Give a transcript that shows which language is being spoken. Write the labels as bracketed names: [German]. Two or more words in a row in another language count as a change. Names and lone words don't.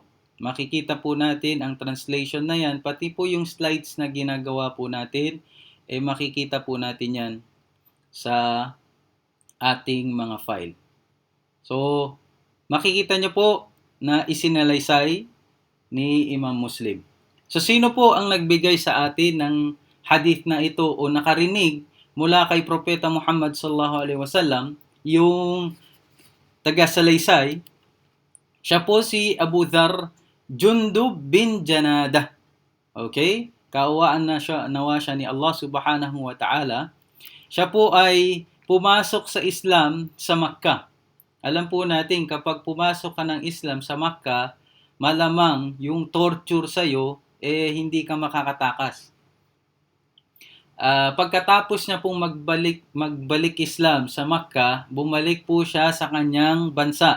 [Filipino] Makikita po natin ang translation na yan, pati po yung slides na ginagawa po natin, makikita po natin yan sa ating mga file. So, makikita nyo po na isinalaysay ni Imam Muslim. So, sino po ang nagbigay sa atin ng hadith na ito o nakarinig mula kay Propeta Muhammad [Arabic] صلى الله عليه وسلم, [Filipino] yung taga-salaysay? Siya po si Abu Dharr Jundub bin Janadah. Okay? Kaawaan nawa siya ni [Arabic] الله سبحانه وتعالى. [Filipino] Siya po ay pumasok sa Islam sa Makkah. Alam po natin, kapag pumasok ka ng Islam sa Makkah, malamang yung torture sa'yo, hindi ka makakatakas. Pagkatapos niya pong magbalik Islam sa Makkah, bumalik po siya sa kanyang bansa.